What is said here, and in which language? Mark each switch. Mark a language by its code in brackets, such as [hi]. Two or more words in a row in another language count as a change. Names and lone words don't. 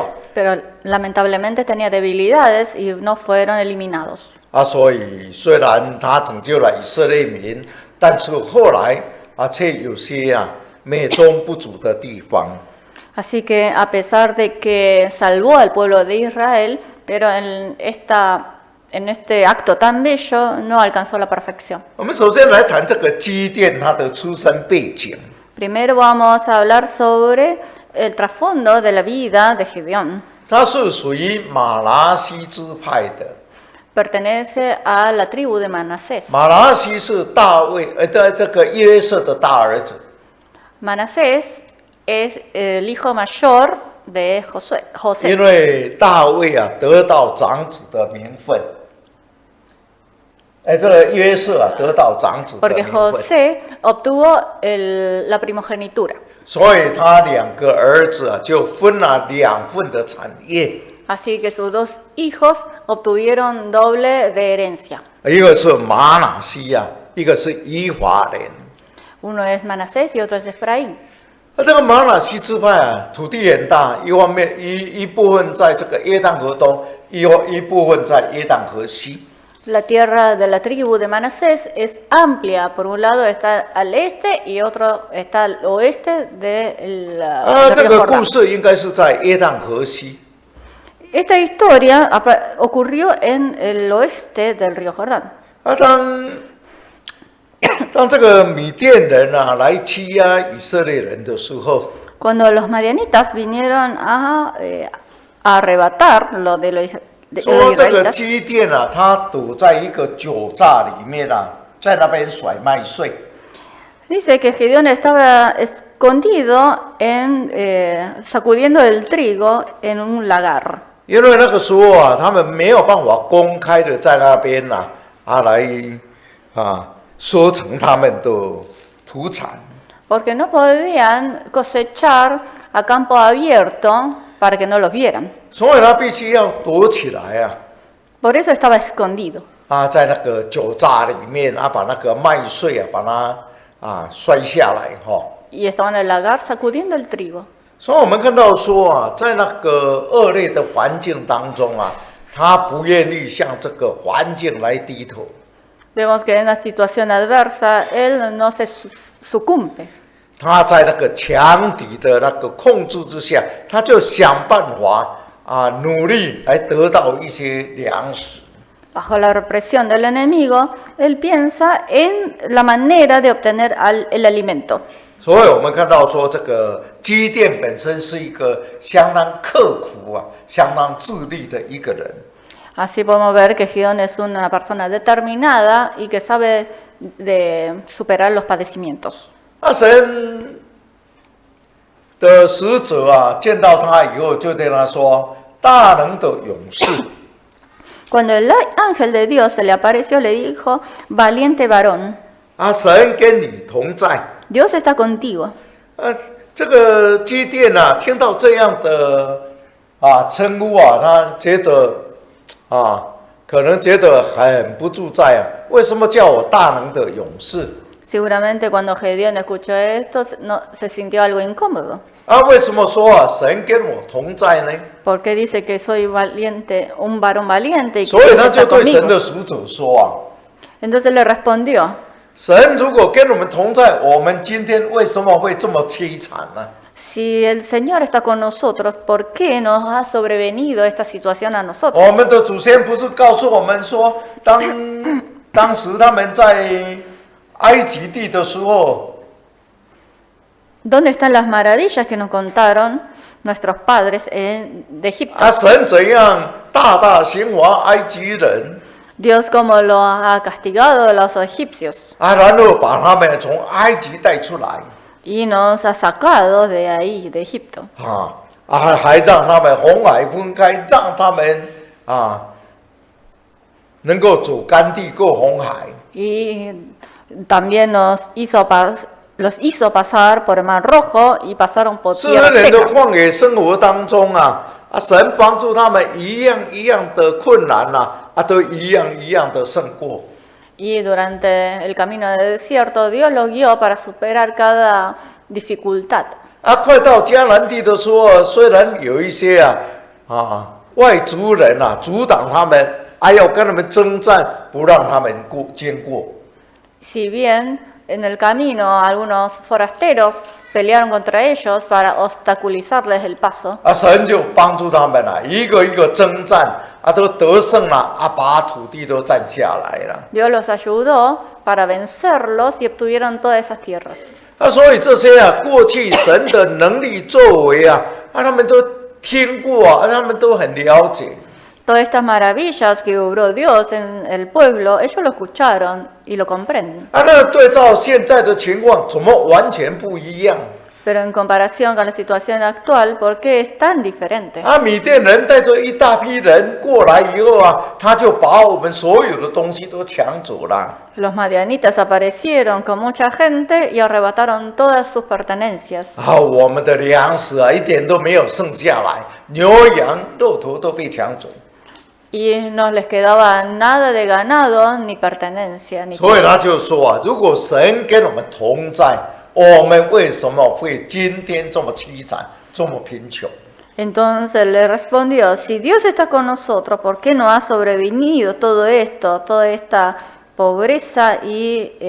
[es] pero lamentablemente tenía debilidades y no fueron eliminados. [zh] 所以虽然他拯救了以色列民，但是后来却有些美中不足的地方。 [es] Así que a pesar de que salvó al pueblo de Israel, pero en este acto tan bello no alcanzó la perfección. [zh] 我们首先来谈这个基甸他的出身背景。 [es] Primero vamos a hablar sobre el trasfondo de la vida de Gedeón. [zh] 他是属于马拿西支派的。 [es] Pertenece a la tribu de Manasés. [zh] 马拿西是大卫的这个约瑟的大儿子。 [es] Manasés es el hijo mayor de [zh] 因 [es] José. [zh] 为大卫得到长子的名分。这个约瑟得到长子的 [es] Porque [zh] 名分。 [es] José obtuvo la primogenitura. [zh] 所以他两个儿子就分了2份的产业， [es] Así que sus dos hijos obtuvieron doble de herencia. [zh] 一个是马拿西一个是以法莲。 [es] Uno es Manasés y otro es Efraín. [zh] 这个马拿西支派土地很大，一方面一部分在这个约旦河东，一部分在约旦河西。 [es] La tierra de la tribu de Manasés es amplia. Por un lado está al este y otro está al oeste del [zh] 这 [es] río [zh] 个 [es] Jordán. [zh] 故事应该是在约旦河西。 [es] Esta historia ocurrió en el oeste del río Jordán. [zh] 当当这个米甸人啊来欺压以色列人的时候， [es] Cuando los madianitas vinieron a arrebatar lo de los [zh] 说这个 [es] israelitas, [zh] 基甸啊，他躲在一个酒榨里面啊，在那边甩麦穗。 [es] dice que Gedeón estaba escondido sacudiendo el trigo en un lagar. [zh] 因为那个时候啊，他们没有办法公开的在那边来收成他们的土产。 [es] Porque no podían cosechar a campo abierto para que no los vieran. [zh] 所以他必须要躲起来啊， [es] Por eso estaba escondido. [zh] 在那个酒榨里面把那个麦穗把它摔下来哈。 [es] Y estaba en el lagar sacudiendo el trigo. [zh] 所以我们看到说在那个恶劣的环境当中他不愿意向这个环境来低头。 [es] Vemos que en la situación adversa él no se sucumbe. [zh] 他在那个强敌的那个控制之下，他就想办法努力来得到一些粮食。 [es] Bajo la represión del enemigo, él piensa en la manera de obtener el alimento. [zh] 所以我们看到说，这个基甸本身是一个相当刻苦相当自律的一个人。 [es] Así podemos ver que Gedeón es una persona determinada y que sabe de superar los padecimientos. [zh] 神的使者见到他以后，就对他说：“大能的勇士。” [es] Cuando el ángel de Dios se le apareció, le dijo, valiente varón, [zh] 神跟你同在。 [es] Dios está contigo. [zh] 这个基甸听到这样的称呼他觉得可能觉得很不自在为什么叫我大能的勇士？ [es] Seguramente cuando Gedeón escuchó esto, se sintió algo incómodo. [zh] 为什么说神跟我同在呢？ [es] Porque dice que soy valiente, un varón valiente y que [zh] 所以 [es] Dios [zh] 他就 [es] está [zh] 对神 [es] conmigo. [zh] 的使者说 [es] Entonces le respondió, [zh] 神如果跟我们同在，我们今天为什么会这么凄惨呢？ [es] si el Señor está con nosotros, ¿por qué nos ha sobrevenido esta situación a nosotros? [zh] 我们的祖先不是告诉我们说，当时他们在埃及地的时候， [es] ¿Dónde están las maravillas que nos contaron nuestros padres de Egipto? [zh] 神怎样大大刑罚埃及人？ [es] Dios como lo ha castigado a los egipcios [zh] 然后把他们从埃及带出来， [es] y nos ha sacado de ahí, de Egipto. [zh] 还让他们红海分开，让他们能够走干地过红海。 [es] Y también los hizo pasar por el Mar Rojo y pasaron por [zh] 4 [es] tierra [zh] 年的 [es] seca. [zh] 旷野生活当中神帮助他们一样一样的困难都一样一样的胜过。 [es] Y durante el camino del desierto, Dios los guió para superar cada dificultad. [zh] 快到迦南地的时候，虽然有一些外族人阻挡他们，要跟他们征战，不让他们经过。 [es] Si bien en el camino algunos forasteros pelearon contra ellos para obstaculizarles el paso, [zh] 神就帮助他们一个一个征战，都得胜了，把土地都占下来了。 [es] Dios los ayudó para vencerlos y obtuvieron todas esas tierras. [zh] 所以这些过去神的能力作为他们都听过他们都很了解。 [es] Todas estas maravillas que obró Dios en el pueblo, ellos lo escucharon y lo comprenden. [zh] 那对照现在的情况，怎么完全不一样？ [es] Pero en comparación con la situación actual, ¿por qué es tan diferente? [zh] 米甸人带着一大批人过来以后他就把我们所有的东西都抢走了。 [es] Los madianitas aparecieron con mucha gente y arrebataron todas sus pertenencias. [zh] 我们的粮食一点都没有剩下来，牛羊肉头都被抢走。 [es] Y no les quedaba nada de ganado, ni pertenencia, ni [zh] 所以他就说如果神跟我们同在，我们为什么会今天这么凄惨，这么贫穷？ [es] Entonces le respondió, si Dios está con nosotros, ¿por qué no ha sobrevenido todo esto, toda esta pobreza y